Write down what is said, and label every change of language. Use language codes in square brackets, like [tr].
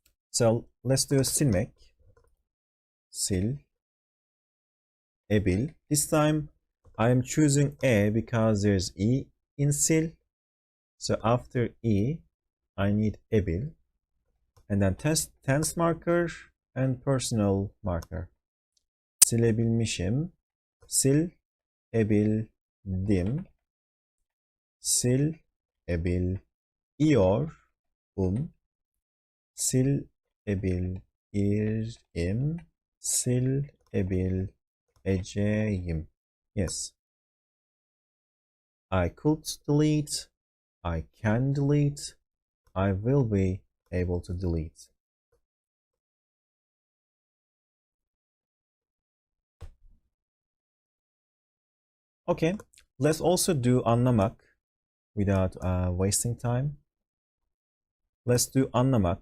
[en] So let's do silmek, sil, ebil. This time I am choosing a because there's e in sil. So after e, I need ebil, and then tense marker and personal marker. [tr] Silebilmişim, sil ebildim, sil ebil iyor sil ebil irim, sil ebil eceyim. [en] Yes. I could delete, I can delete, I will be able to delete. Okay, let's also do anlamak without wasting time. Let's do anlamak.